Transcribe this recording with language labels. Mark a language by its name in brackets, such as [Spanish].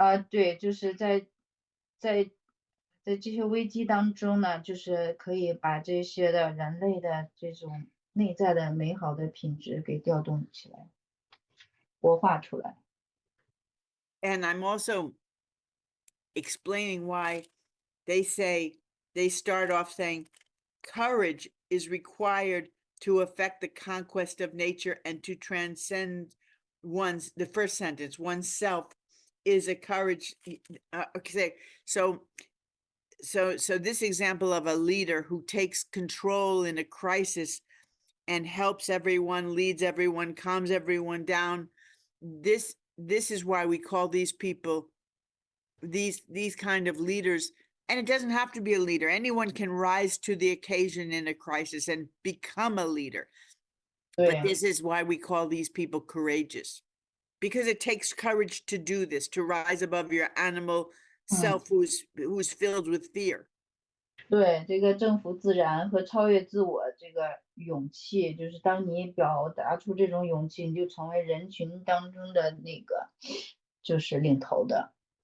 [Chinese] 对，就是在这些危机当中呢，就是可以把这些的人类的这种内在的美好的品质给调动起来，活化出来。 [English] And I'm also explaining why they start off saying courage is required to affect the conquest of nature and to transcend the first sentence, oneself is a courage. Okay, so this example of a leader who takes control in a crisis and helps everyone, leads everyone, calms everyone down. This is why we call these people these kind of leaders. And it doesn't have to be a leader. Anyone can rise to the occasion in a crisis and become a leader. But 对， this is why we call these people courageous, because it takes courage to do this, to rise above your animal self who's filled with fear. [Chinese] 对，这个征服自然和超越自我，这个勇气，就是当你表达出这种勇气，你就成为人群当中的那个，就是领头的。